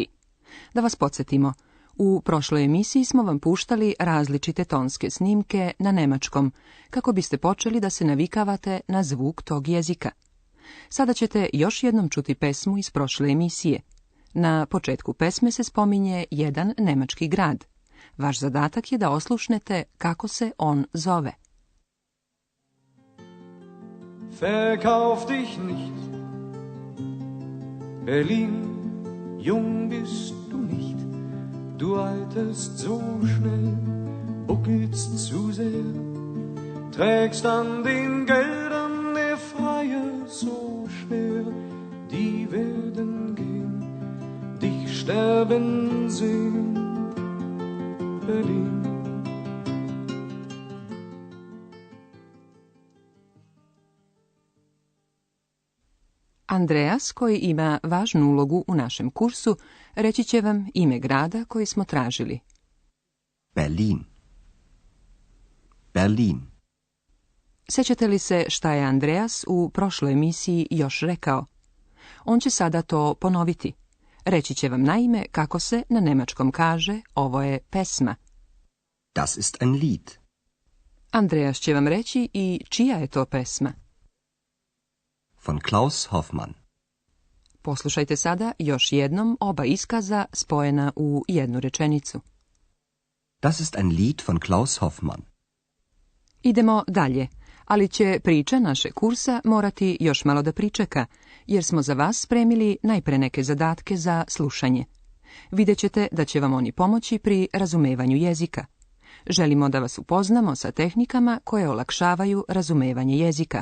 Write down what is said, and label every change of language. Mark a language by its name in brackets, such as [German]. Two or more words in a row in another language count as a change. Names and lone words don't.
[Serbian] Da vas podsjetimo, u prošloj emisiji smo vam puštali različite tonske snimke na nemačkom, kako biste počeli da se navikavate na zvuk tog jezika. Sada ćete još jednom čuti pesmu iz prošle emisije. Na početku pesme se spominje jedan nemački grad. Vaš zadatak je da oslušnete kako se on zove. [German] Verkauf dich nicht, Berlin, jung bist du nicht, du alterst so schnell, buckelst zu sehr, trägst an den Geldern der Freier so schwer, die werden gehen, dich sterben sehen, Berlin. [Serbian] Andreas, koji ima važnu ulogu u našem kursu, reći će vam ime grada koji smo tražili. Berlin. Berlin. Sjećate li se šta je Andreas u prošloj emisiji još rekao? On će sada to ponoviti. Reći će vam naime kako se na nemačkom kaže ovo je pesma. [German] Das ist ein Lied. [Serbian] Andreas će vam reći i čija je to pesma. [German] Von Klaus Hoffmann. [Serbian] Poslušajte sada još jednom oba iskaza spojena u jednu rečenicu. [German] Das ist ein Lied von Klaus Hoffmann. [Serbian] Idemo dalje, ali će priča naše kursa morati još malo da pričeka, jer smo za vas spremili najpre neke zadatke za slušanje. Vidjet ćete da će vam oni pomoći pri razumevanju jezika. Želimo da vas upoznamo sa tehnikama koje olakšavaju razumevanje jezika.